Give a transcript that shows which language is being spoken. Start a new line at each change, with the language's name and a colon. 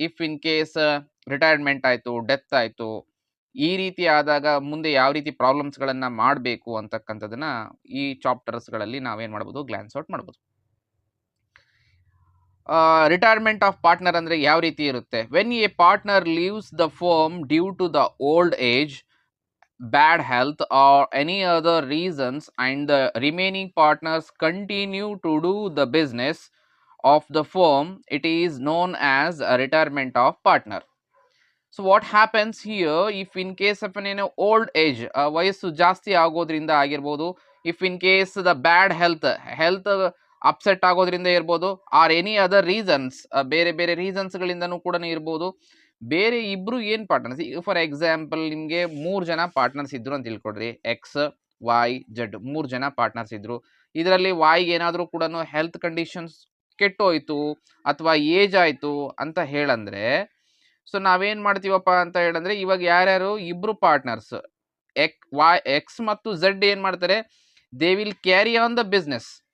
English: if in case
Kannada: retirement ಆಯಿತು, death ಆಯಿತು, ಈ ರೀತಿ ಆದಾಗ ಮುಂದೆ ಯಾವ ರೀತಿ ಪ್ರಾಬ್ಲಮ್ಸ್ಗಳನ್ನು ಮಾಡಬೇಕು ಅಂತಕ್ಕಂಥದ್ದನ್ನ ಈ ಚಾಪ್ಟರ್ಸ್ಗಳಲ್ಲಿ ನಾವೇನು ಮಾಡ್ಬೋದು, ಗ್ಲಾನ್ಸ್ ಔಟ್ ಮಾಡ್ಬೋದು. ರಿಟೈರ್ಮೆಂಟ್ ಆಫ್ ಪಾರ್ಟ್ನರ್ ಅಂದರೆ ಯಾವ ರೀತಿ ಇರುತ್ತೆ?
English: When a partner leaves the firm due to the old age, bad health or any other reasons, and the remaining partners continue to do the business of the firm, it is known as a retirement of partner. So what happens here, if in case of an old age,
Kannada: ವಯಸ್ಸು ಜಾಸ್ತಿ ಆಗೋದ್ರಿಂದ ಆಗಿರ್ಬೋದು,
English: if in case the bad health
Kannada: upset ಆಗೋದ್ರಿಂದ ಇರ್ಬೋದು,
English: or any other reasons,
Kannada: ಬೇರೆ ಬೇರೆ ರೀಸನ್ಸ್ಗಳಿಂದನೂ ಕೂಡ ಇರ್ಬೋದು. ಬೇರೆ ಇಬ್ರು ಏನು ಪಾರ್ಟ್ನರ್ಸ್,
English: for example
Kannada: ನಿಮಗೆ 3 ಜನ ಪಾರ್ಟ್ನರ್ಸ್ ಇದ್ರು ಅಂತ ತಿಳ್ಕೊಡ್ರಿ. ಎಕ್ಸ್, ವೈ, ಜೆಡ್ 3 ಜನ ಪಾರ್ಟ್ನರ್ಸ್ ಇದ್ರು. ಇದರಲ್ಲಿ ವಾಯ್ಗೆ ಏನಾದರೂ ಕೂಡ ಹೆಲ್ತ್ ಕಂಡೀಷನ್ಸ್ ಕೆಟ್ಟೋಯ್ತು ಅಥವಾ ಏಜ್ ಆಯಿತು ಅಂತ ಹೇಳಂದ್ರೆ, ಸೊ ನಾವೇನು ಮಾಡ್ತೀವಪ್ಪ ಅಂತ ಹೇಳಂದ್ರೆ, ಇವಾಗ ಯಾರ್ಯಾರು ಇಬ್ರು ಪಾರ್ಟ್ನರ್ಸ್ ಎಕ್ಸ್ ಮತ್ತು ಝೆಡ್ ಏನು ಮಾಡ್ತಾರೆ,
English: They will carry on the business.